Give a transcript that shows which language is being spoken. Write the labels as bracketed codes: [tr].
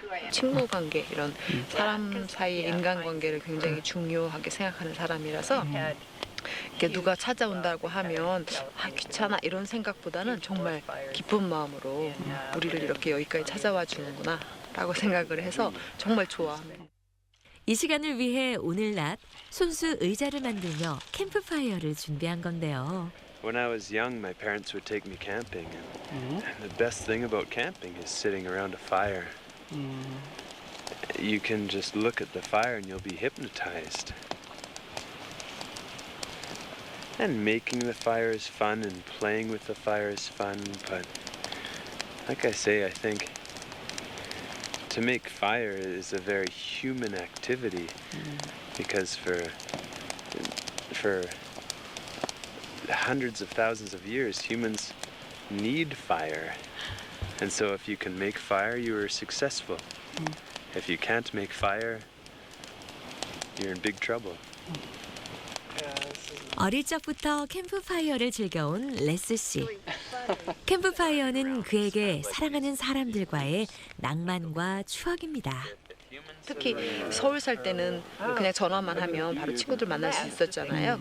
[ko] 친구 관계 이런 사람 사이의 인간관계를 굉장히 중요하게 생각하는 사람이라서 이렇게 누가 찾아온다고 하면 귀찮아 이런 생각보다는 정말 기쁜 마음으로 우리를 이렇게 여기까지 찾아와 주는구나 거라고 생각을 해서 정말 좋아하네. 이 시간을 위해 오늘 낮 손수 의자를 만들며 캠프파이어를 준비한 건데요. [en] When I was young, my parents would take me camping, and the best thing about camping is sitting around a fire. You can just look at the fire and you'll be hypnotized. And making the fire is fun and playing with the fire is fun, but like I say, I think to make fire is a very human activity because for hundreds of thousands of years, humans need fire. And so if you can make fire, you are successful. If you can't make fire, you're in big trouble. [ko] 어릴 적부터 캠프파이어를 즐겨온 레스 씨. 캠프파이어는 그에게 사랑하는 사람들과의 낭만과 추억입니다. 특히 서울 살 때는 그냥 전화만 하면 바로 친구들 만날 수 있었잖아요.